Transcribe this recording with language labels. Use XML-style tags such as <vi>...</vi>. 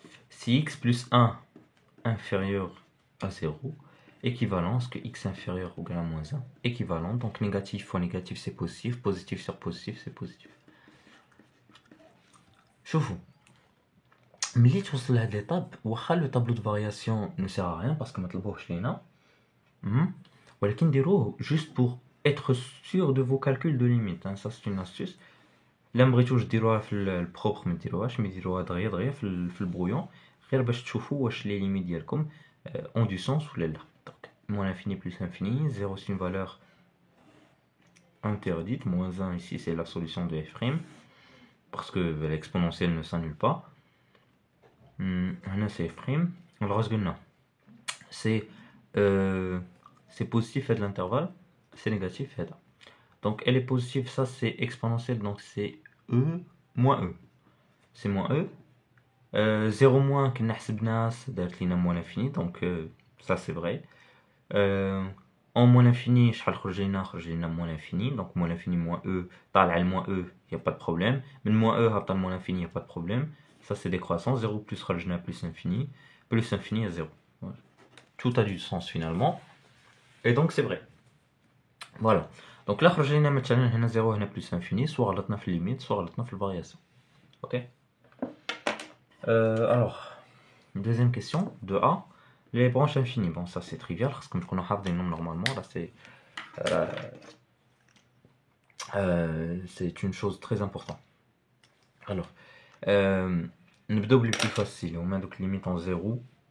<fr>Si x plus 1 inférieur à 0, équivalence que x inférieur ou égal à moins 1, équivalent, donc négatif fois négatif c'est positif, positif sur positif c'est positif.</fr> <ar>شوفوا ملي توصل لهاد</ar> <fr>l'étape</fr> <ar>واخا</ar> <fr>le tableau de variation ne sert à rien parce que</fr> <ar>ما طلبوهش لينا ولكن ديروه</ar> <fr>juste pour être sûr de vos calculs de limite, ça c'est une astuce.</fr> <ar>لا بغيتوش ديروها في البروبر ما ديروهاش، مي ديروها دغيا في البرويون غير باش تشوفوا واش لي ليميت ديالكم</ar> <fr>ont du sens</fr> <ar>ولا لا.</ar> <fr>Donc moins l'infini plus l'infini, 0 c'est une valeur interdite. Moins 1 ici, c'est la solution de f', parce que l'exponentielle ne s'annule pas. Là, c'est f'. Alors, c'est positif de l'intervalle, c'est négatif. Donc, elle est positive, ça c'est exponentielle, donc c'est e moins e. C'est moins e. 0 moins</fr> <ar>كنا حسبنا دارت لينا</ar> <fr>moins l'infini, donc ça c'est vrai. En moins l'infini</fr> <ar>شحال خرج لينا</ar> <fr>moins l'infini, donc moins l'infini moins e</fr> <ar>طالع</ar> <fr>moins e, il n'y a pas de problème. من moins e</fr> <ar>هبط</ar> <fr>moins l'infini, il n'y a pas de problème. Ça c'est décroissant, 0 plus</fr> <ar>خرجنا</ar> <fr>plus infini à 0. Tout a du sens finalement, et donc c'est vrai. Voilà. Donc là</fr> <ar>خرج لينا مثلا هنا</ar> <fr>0 هنا plus infini, soit</fr> <ar>غلطنا في</ar> <fr>limite, soit غلطنا في variation. OK. Alors, deuxième question, de A. Les branches infinies. Bon, ça c'est trivial, parce que comme on a des nombres normalement, là c'est une chose très importante. Alors, le double plus facile, on met donc limite en 0.</fr>